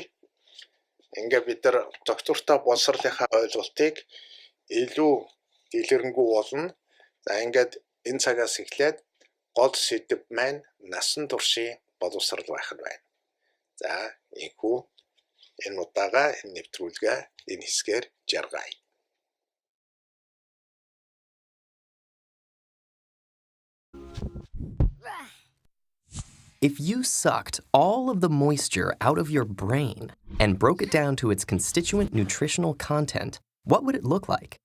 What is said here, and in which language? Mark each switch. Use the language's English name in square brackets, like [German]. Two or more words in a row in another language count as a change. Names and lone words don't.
[Mongolian] Ингээд бид нар доктортой боловсролынхаа ойлголтыг илүү дэлгэрэнгүй болно. За ингээд энэ цагаас эхлээд гол сэдэв маань насан туршийн боловсрол байх нь байна. За ийхүү энэ удаага энэ нэвтрүүлгээ энэ хэсгээр жаргая. [English] If you sucked all of the moisture out of your brain and broke it down to its constituent nutritional content, What would it look like?